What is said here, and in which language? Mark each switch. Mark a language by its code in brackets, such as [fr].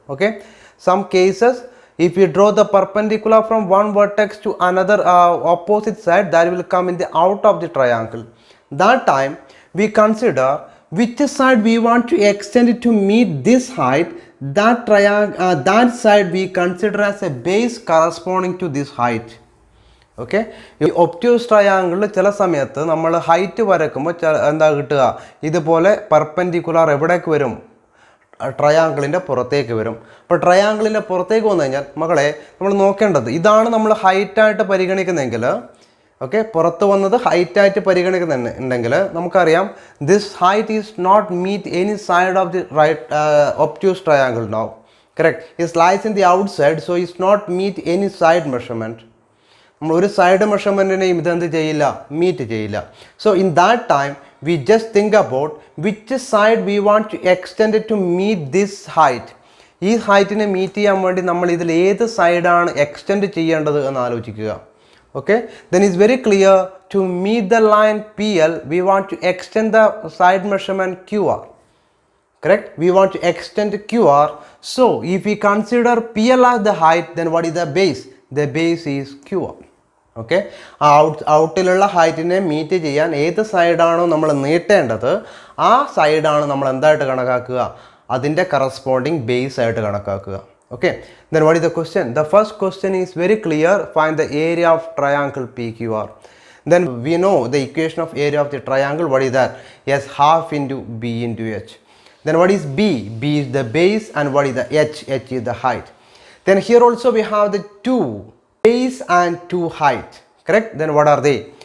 [en] Okay, some cases, if you draw the perpendicular from one vertex to another opposite side, that will come in the out of the triangle. That time we consider which side we want to extend it to meet this height. That side we consider as a base corresponding to this height. [ml] Okay, ഈ obtuse ട്രയാങ്കിളിൽ ചില സമയത്ത് നമ്മൾ height വരയ്ക്കുമ്പോൾ എന്താ കിട്ടുക, ഇതുപോലെ perpendicular എവിടേക്ക് വരും, ട്രയാങ്കിളിൻ്റെ പുറത്തേക്ക് വരും. അപ്പോൾ ട്രയാങ്കിളിൻ്റെ പുറത്തേക്ക് വന്നു കഴിഞ്ഞാൽ മക്കളെ നമ്മൾ നോക്കേണ്ടത്, ഇതാണ് നമ്മൾ ഹൈറ്റായിട്ട് പരിഗണിക്കുന്നതെങ്കിൽ, ഓക്കെ, പുറത്ത് വന്നത് ഹൈറ്റായിട്ട് പരിഗണിക്കുന്നുണ്ടെങ്കിൽ നമുക്കറിയാം [en] This height is not meet any side of the right obtuse triangle now. Correct, it lies in the outside, so it's not meet any side measurement. [ml] നമ്മൾ ഒരു സൈഡ് മെഷർമെൻറ്റിനെയും ഇതെന്ത് ചെയ്യില്ല, മീറ്റ് ചെയ്യില്ല. [en] So in that time we just think about which side we want to extend to meet this height. [ml] ഈ ഹൈറ്റിനെ meet ചെയ്യാൻ വേണ്ടി നമ്മൾ ഇതിൽ ഏത് സൈഡാണ് എക്സ്റ്റെൻഡ് ചെയ്യേണ്ടത് എന്ന് ആലോചിക്കുക. [en] Okay, then it's very clear, to meet the line PL we want to extend the side measurement QR. Correct, we want to extend QR. So if we consider PL as the height, then what is the base? The base is QR. [ml] Okay, ഔട്ടിലുള്ള ഹൈറ്റിനെ meet ചെയ്യാൻ ഏത് സൈഡാണോ നമ്മൾ നീട്ടേണ്ടത് ആ സൈഡാണ് നമ്മൾ എന്തായിട്ട് കണക്കാക്കുക, അതിൻ്റെ corresponding base ആയിട്ട് കണക്കാക്കുക. [en] Okay, then what is the question? The first question is very clear, find the area of triangle PQR. Then we know the equation of area of the triangle. What is that? Yes, half into B into H. Then what is B? B is the base, and what is the H? H is the height. Then here also we have the two base and two height. Correct? Then what are they?